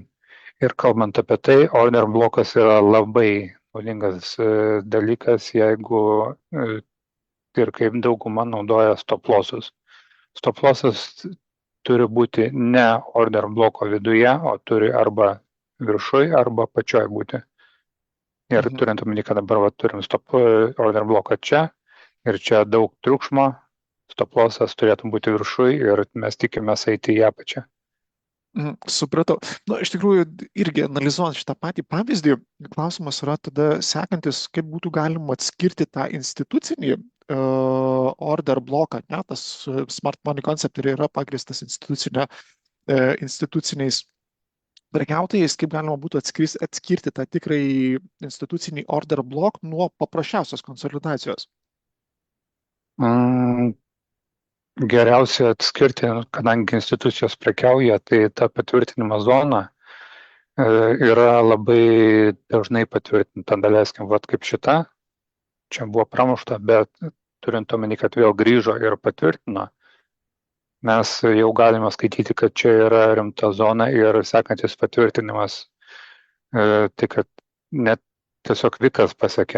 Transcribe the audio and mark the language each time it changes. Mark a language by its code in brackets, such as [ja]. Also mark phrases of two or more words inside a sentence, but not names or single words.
[lt] Ir kalbant apie tai, order blokas yra labai naudingas dalykas, jeigu ir kaip dauguma naudoja stop lossus. Stop lossas turi būti ne order bloko viduje, o turi arba viršui, arba pačioj būti. Ir turint omeny, kad dabar turim stop order bloką čia, ir čia daug triukšmo, stop lossas turėtų būti viršui ir mes tikimės eiti į apačią. Supratau. Iš tikrųjų, irgi analizuojant šitą patį pavyzdį, klausimas yra tada sekantis, kaip būtų galima atskirti tą institucinį order bloką, ne? Tas [en] smart money concept [lt] yra pagristas instituciniais prekiautojais, kaip galima būtų atskirti tą tikrai institucinį [en] order block [lt] nuo paprasčiausios konsolidacijos. geriausia atskirti, kadangi institucijos prekiauja, tai ta patvirtinimo zona yra labai dažnai patvirtinta, daleiskim, vat kaip šita, čia buvo pramušta, bet turint omeny, kad vėl grįžo ir patvirtino, mes jau galime skaityti, kad čia yra rimta zona ir sekantis patvirtinimas, tai kad net tiesiog vikas pasiekė.